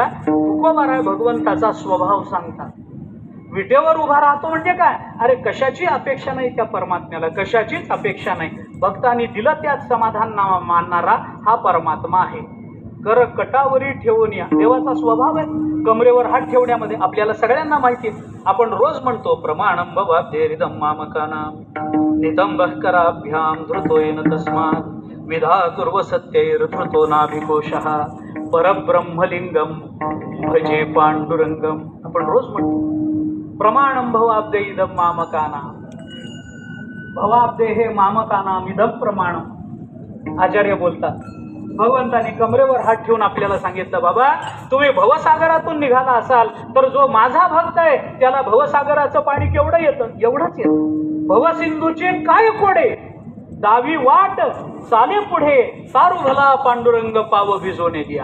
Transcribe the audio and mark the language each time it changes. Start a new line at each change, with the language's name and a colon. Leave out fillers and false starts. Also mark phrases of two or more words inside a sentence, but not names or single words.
Marathi: तुकोबाराय भगवंताचा स्वभाव सांगतात. विटेवर उभा राहतो म्हणजे काय? अरे कशाची अपेक्षा नाही त्या परमात्म्याला, कशाचीच अपेक्षा नाही. भक्तांनी दिलं त्यात समाधान मानणारा हा परमात्मा आहे. कर कटावरी ठेवून या देवाचा स्वभाव आहे. कमरेवर हात ठेवण्यामध्ये आपल्याला सगळ्यांना माहिती आहे. आपण रोज म्हणतो
Sanskrit: प्रमाणं भवाब्धेरिदं मामकानां नितंबः कराभ्यां धृतोयेन तस्मात् विधातुर्व सत्यैर्धृतो नाभिकोशः परब्रह्मलिंगम भजे पांडुरंगम.
Marathi: आपण रोज म्हणतो
Sanskrit: प्रमाणं भवाब्धे इदं मामकानां. भवाब्धे हे मामकानां इदं प्रमाणं.
Marathi: आचार्य बोलतात, भगवंताने कमरेवर हात ठेवून आपल्याला सांगितलं, बाबा तुम्ही भवसागरातून निघाला असाल तर जो माझा भक्त आहे त्याला भवसागराचं पाणी केवढं येतं? एवढंच येतं. भवसिंधूचे काय कोडे, दावी वाट चाले पुढे, तारू भला पांडुरंग पाव भिजवणे दिया.